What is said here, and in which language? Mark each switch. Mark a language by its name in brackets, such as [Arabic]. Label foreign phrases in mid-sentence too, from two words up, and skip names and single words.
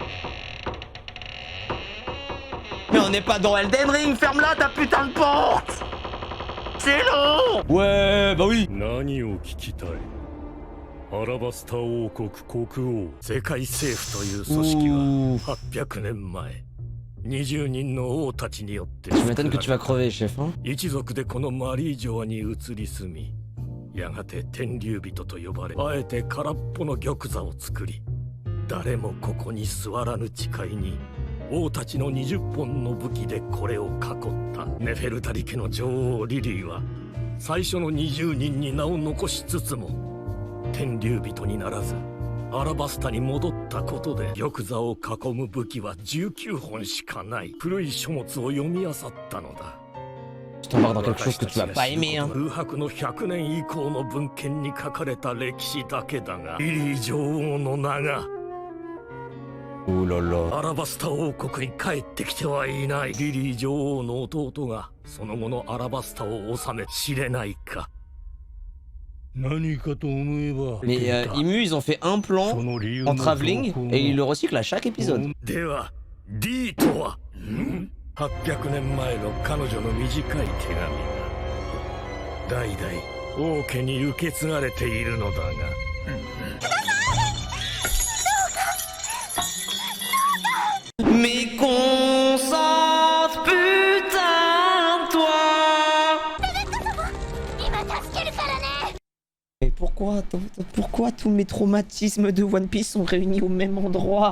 [French] Mais on n'est pas dans Elden Ring, ferme-la ta putain de porte. C'est long. Ouais, bah oui. Tu m'étonnes que tu vas crever, chef, hein. [Japanese] やがて天竜人と呼ばれ、あえて空っぽの玉座を作り、誰もここに座らぬ誓いに王たちの20本の武器でこれを囲ったネフェルタリ家の女王リリーは最初の20人に名を残しつつも天竜人にならずアラバスタに戻ったことで玉座を囲む武器は19本しかない。古い書物を読み漁ったのだ。 [French] Je t'embarque dans quelque chose que tu vas pas aimer, hein. [Japanese] 空白の100年以降の文献に書かれた歴史だけだが、リリー女王の名が [French] Ouh là là. [Japanese] アラバスタ王国に帰ってきてはいない。リリー女王の弟がその後のアラバスタを治め知れないか。 [French] Mais Imu, ils ont fait un plan en travelling et ils le recyclent à chaque épisode. [Japanese] では、D とは、800年前の彼女の短い手紙が代々王家に受け継がれているのだが。 [French] Mais concentre putain toi. Mais pourquoi Pourquoi tous mes traumatismes de One Piece sont réunis au même endroit?